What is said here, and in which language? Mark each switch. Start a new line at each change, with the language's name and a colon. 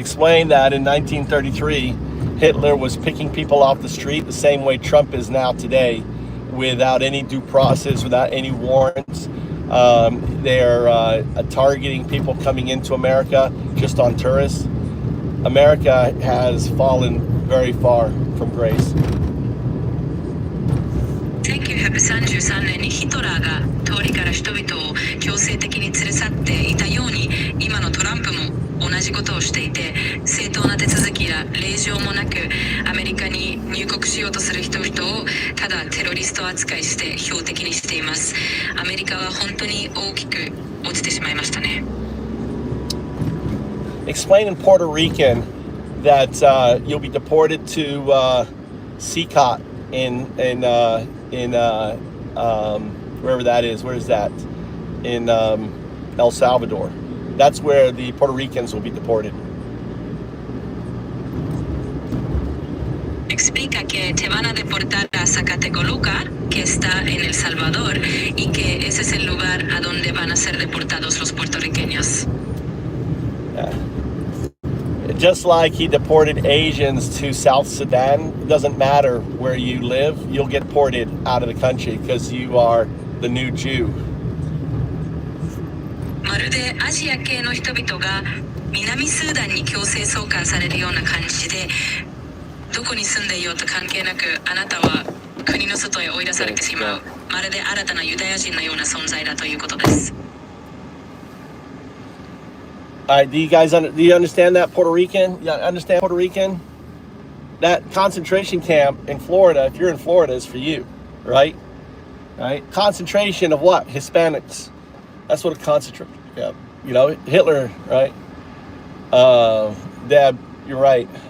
English: Explain that in 1933, Hitler was picking people off the street the same way Trump is now today, without any due process, without any warrants. They're targeting people coming into America just on tourists. America has fallen very far from grace.
Japanese: 1933年にヒトラーが通りから人々を強制的に連れ去っていたように、今のトランプも同じことをしていて、正当な手続きや令状もなくアメリカに入国しようとする人々をただテロリスト扱いして標的にしています。アメリカは本当に大きく落ちてしまいましたね。
English: Explain in Puerto Rican that you'll be deported to CCOT in wherever that is. Where is that? In El Salvador. That's where the Puerto Ricans will be deported.
Spanish: Explica que te van a deportar a Zacatecoluca, que está en El Salvador, y que ese es el lugar a donde van a ser deportados los puertorriqueños.
English: Yeah. Just like he deported Asians to South Sudan, it doesn't matter where you live, you'll get deported out of the country because you are the new Jew.
Japanese: まるでアジア系の人々が南スーダンに強制送還されるような感じで、どこに住んでいようと関係なくあなたは国の外へ追い出されてしまう、まるで新たなユダヤ人のような存在だということです。
English: Do you understand that, Puerto Rican? You understand Puerto Rican? That concentration camp in Florida, if you're in Florida, is for you, right? Right? Concentration of what? Hispanics. That's what a concentration. Yeah, you know, Hitler, right? Deb, you're right.